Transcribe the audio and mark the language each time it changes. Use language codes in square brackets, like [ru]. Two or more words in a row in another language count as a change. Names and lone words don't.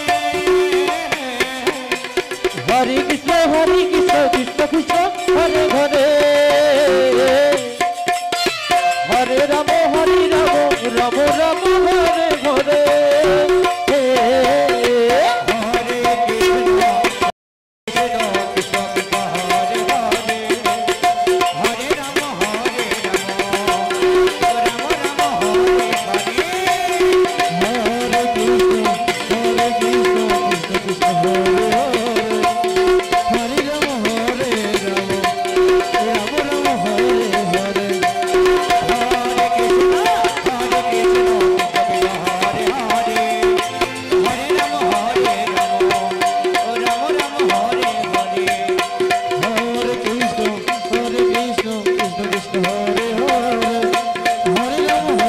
[sa] হরে কৃষ্ণ কৃষ্ণ কৃষ্ণ হরে ঘরে হরে রাম রাম রাম হরে ঘরে হরে কৃষ্ণ কৃষ্ণ কৃষ্ণ কৃষ্ণ হরে হরে হরে রাম রাম রাম হরে হরে হরে কৃষ্ণ কৃষ্ণ কৃষ্ণ হরে হরে হরে রাম রাম রাম হরে হরে হরে কৃষ্ণ হরে হরে হরে রাম রাম হরে হরে হরে কৃষ্ণ কৃষ্ণ কৃষ্ণ হরে হরে হরে রাম